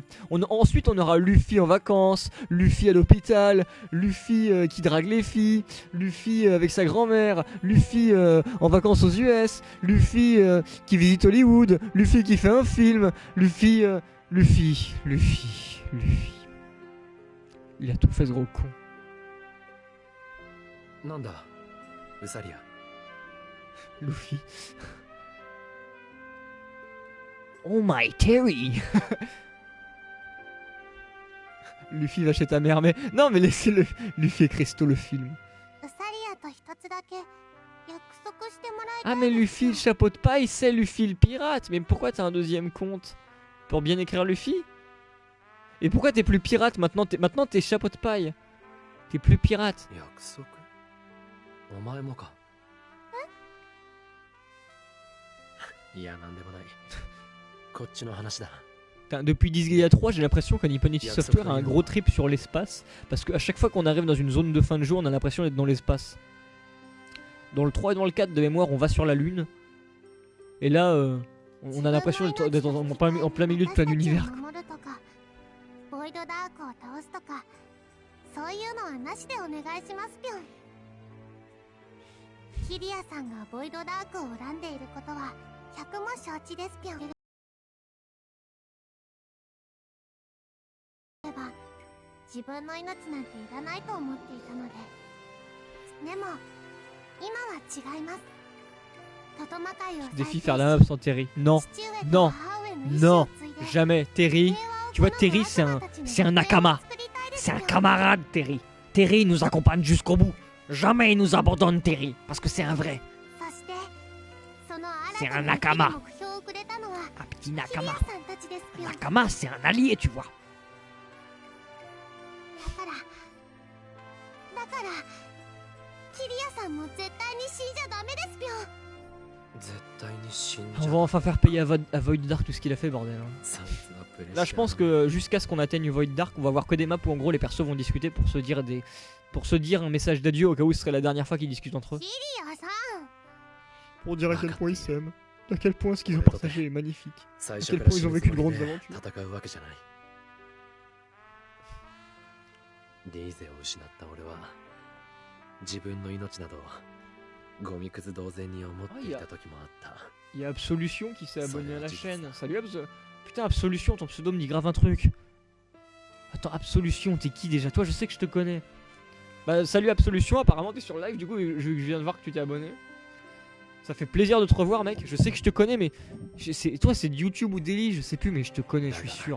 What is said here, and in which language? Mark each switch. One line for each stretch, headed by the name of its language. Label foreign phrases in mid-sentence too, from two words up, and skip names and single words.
French: Ensuite on aura Luffy en vacances, Luffy à l'hôpital, Luffy qui drague les filles, Luffy avec sa grand-mère, Luffy en vacances aux US, Luffy qui visite Hollywood, Luffy qui fait un film, Luffy... Il a tout fait ce gros con.
Japanese: なんだ、ウサリア。
French: Luffy.
English: Oh my Terry.
French: Luffy va chez ta mère, mais... Non mais laissez-le. Luffy et Crystal le film. Ah mais Luffy le chapeau de paille, c'est Luffy le pirate. Mais pourquoi t'as un deuxième compte? Pour bien écrire Luffy? Et pourquoi t'es plus pirate maintenant? Maintenant t'es chapeau de paille. T'es plus pirate.
Japanese: 約束？お前もか。いや、なんでもない。こっちの話だ。
French: Putain, depuis Disgaea 3, j'ai l'impression que Nipponichi Software a un gros trip sur l'espace. Parce qu'à chaque fois qu'on arrive dans une zone de fin de jeu, on a l'impression d'être dans l'espace. Dans le 3 et dans le 4 de mémoire, on va sur la lune. Et là, on a l'impression d'être en plein milieu de plein d'univers.
Japanese: ボイドダークを倒すとかそういうのはなしでお願いしますぴょん。キリアさんがボイドダークを恨んでいることは100も承知ですぴょん。自分の命なんていらないと思っていたので。でも今は違います。トトマ界を
French: Défi faire la meuf sans Terry. Non, non, non, jamais. Terry, tu vois, Terry c'est un nakama. C'est un camarade, Terry. Terry nous accompagne jusqu'au bout. Jamais il nous abandonne, Terry. Parce que c'est un vrai. C'est un nakama. Un petit nakama. Un nakama, c'est un allié, tu vois.
Japanese: だからキリアさんも絶対に死んじゃダメですぴょん。
French: On va enfin faire payer à Void Dark tout ce qu'il a fait, bordel. Là, je pense que jusqu'à ce qu'on atteigne Void Dark, on va voir que des maps où en gros les persos vont discuter pour se dire un message d'adieu au cas où ce serait la dernière fois qu'ils discutent entre eux. Pour dire à quel point ils s'aiment, à quel point ce qu'ils ont partagé est magnifique, à quel point ils ont vécu de grandes aventures.
Japanese: ディーゼを失った俺は自分の命などゴミくず同然に思っていた時もあった。
French: Il y a Absolution qui s'est abonné à la chaîne. Salut Abs. Putain, Absolution, ton pseudo me dit grave un truc. Attends, Absolution, t'es qui déjà? Toi, je sais que je te connais. Bah, salut Absolution, apparemment t'es sur live, du coup, je viens de voir que tu t'es abonné. Ça fait plaisir de te revoir, mec. Je sais que je te connais, mais toi, c'est de YouTube ou Daily, je sais plus, mais je te connais, je suis sûr.